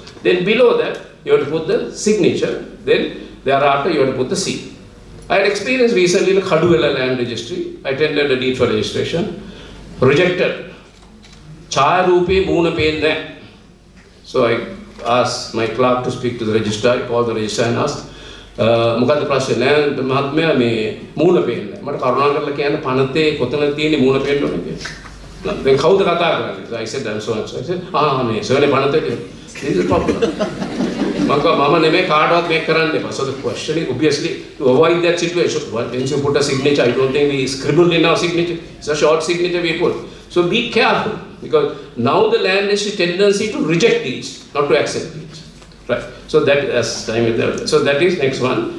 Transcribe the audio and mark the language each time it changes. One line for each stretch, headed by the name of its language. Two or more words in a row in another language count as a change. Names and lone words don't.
English: Then below that, you have to put the signature. Then thereafter, you have to put the seal. I had experience recently in Kaduwela land registry. I attended a deed for registration.
Sinhala: Rejected. ඡායා රූපේ මූණ පේන්නේ.
English: So I asked my clerk to speak to the registrar. I called the registrar and asked,
Sinhala: මොකද්ද ප්‍රශ්නේ නෑ මහත්මයා මේ මූණ පේන්නේ මට කරුණා කරලා කියන්න පනතේ කොතනද තියෙන්නේ මූණ පේන්න ඕනේ කියලා. දැන් කවුද කතා කරන්නේ?
English: So I said I'm so and so. I said
Sinhala: මේ සර්නේ පනතේ
English: this is problem.
Sinhala: මම නෙමෙයි කාටවත් මේක කරන්න එපා.
English: So the question is obviously to avoid that situation. Once you put a signature, I don't think we scribbled in our signature. It's a short signature we put. So be careful because now the land has a tendency to reject these, not to accept these. Right. So that as time is there. So that is next one.